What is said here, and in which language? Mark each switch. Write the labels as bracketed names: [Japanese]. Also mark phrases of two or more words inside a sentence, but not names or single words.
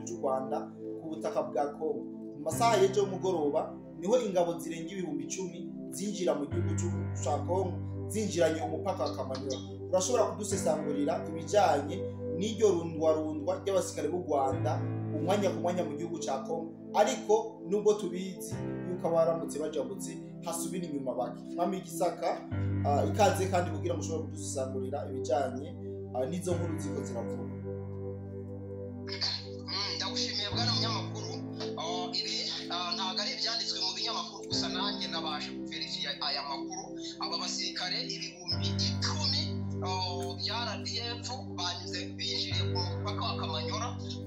[Kinyarwanda] cy'u Rwanda ku butaka bwa Kongo mu masaha y'ejo mugoroba niho ingabo zirenga 10,000 zinjira mu gihugu cy'u Kongo zinjiranye umupaka wa Kamanyola urashobora kudusesangurira ibijanye n'iryo rundwa ry'abasirikare b'u Rwanda umwanya ku mwanya mu gihugu cya Kongo ariko nubwo tubizi yuko abaramutse bajabutse hasubira inyuma baki mwami w'igisaka ikaze kandi kugira ngo ushobore kudusesangurira ibijanye n'izo nkuru ziko ziravuga ndagushimiye bwana munyamakuru ibi ntago ari ibyanditswe mu binyamakuru gusa nanjye nabashe kuverifiya aya makuru aba basirikare 10,000 bya RDF banyuze binjiriye ku mupaka wa Kamanyola ni